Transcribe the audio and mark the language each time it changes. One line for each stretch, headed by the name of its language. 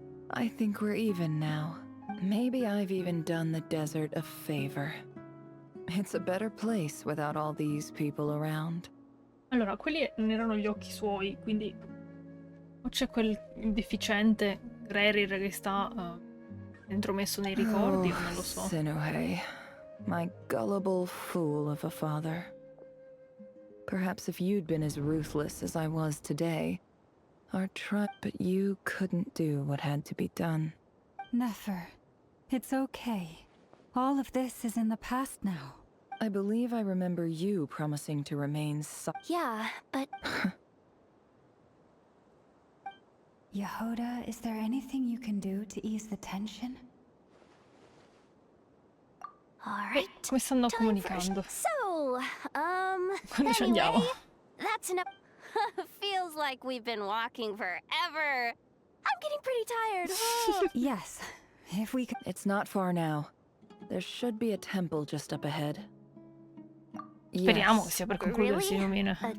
English: I think we're even now. Maybe I've even done the desert a favor. It's a better place without all these people around.
Italian: Allora, quelli non erano gli occhi suoi, quindi... O c'è quel deficiente RERIR che sta intromesso nei ricordi, o non lo so.
English: Sinuhe, my gullible fool of a father. Perhaps if you'd been as ruthless as I was today, but you couldn't do what had to be done. Nefer, it's okay. All of this is in the past now. I believe I remember you promising to remain Yeah, but... Yehoda, is there anything you can do to ease the tension? Alright.
Italian: Come stanno comunicando?
English: So,
Italian: Quando ci andiamo?
English: anyway, that's enough. Feels like we've been walking forever. I'm getting pretty tired. Yes, if we could... It's not far now. There should be a temple just up ahead.
Italian: Speriamo che sia per concludersi, Lumina.